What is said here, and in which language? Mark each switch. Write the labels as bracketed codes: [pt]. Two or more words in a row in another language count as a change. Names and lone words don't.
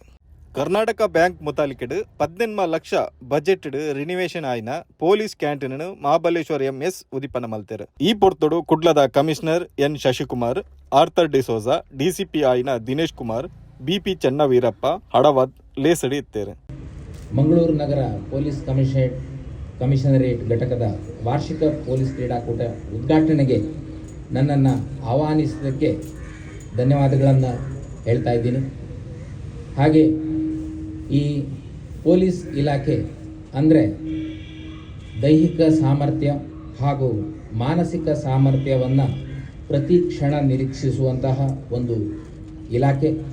[tcy] ಕರ್ನಾಟಕ ಬ್ಯಾಂಕ್ ಮುತಾಲಿಕೆಡ್ 18 ಲಕ್ಷ ಬಜೆಟ್ ರಿನಿವೇಶನ್ ಆಯ್ನ [en] police canteen [tcy] ಮಹಾಬಲೇಶ್ವರ ಎಂಎಸ್ ಉದಿಪನ ಮಲ್ತೇರು. ಈ ಪೊರ್ತುಡು ಕುಡ್ಲದ ಕಮಿಷನರ್ ಎನ್ ಶಶಿಕುಮಾರ್, ಆರ್ಥರ್ ಡಿಸೋಜಾ, ಡಿಸಿಪಿ ಆಯ್ನ ದಿನೇಶ್ ಕುಮಾರ್, ಬಿಪಿ ಚೆನ್ನವೀರಪ್ಪ ಹಡವದ್ ಲೇಸಡಿ ಇತ್ತೇರು. [kn] ಮಂಗಳೂರು ನಗರ ಪೊಲೀಸ್ ಕಮಿಷನರೇಟ್ ಘಟಕದ ವಾರ್ಷಿಕ ಪೊಲೀಸ್ ಕ್ರೀಡಾಕೂಟ ಉದ್ಘಾಟನೆಗೆ ನನ್ನನ್ನು ಆಹ್ವಾನಿಸಿದ್ದಕ್ಕೆ ಧನ್ಯವಾದಗಳನ್ನು ಹೇಳ್ತಾ ಇದ್ದೀನಿ. ಹಾಗೆ ಈ ಪೊಲೀಸ್ ಇಲಾಖೆ ಅಂದರೆ ದೈಹಿಕ ಸಾಮರ್ಥ್ಯ ಹಾಗೂ ಮಾನಸಿಕ ಸಾಮರ್ಥ್ಯವನ್ನು ಪ್ರತಿ ಕ್ಷಣ ನಿರೀಕ್ಷಿಸುವಂತಹ ಒಂದು ಇಲಾಖೆ.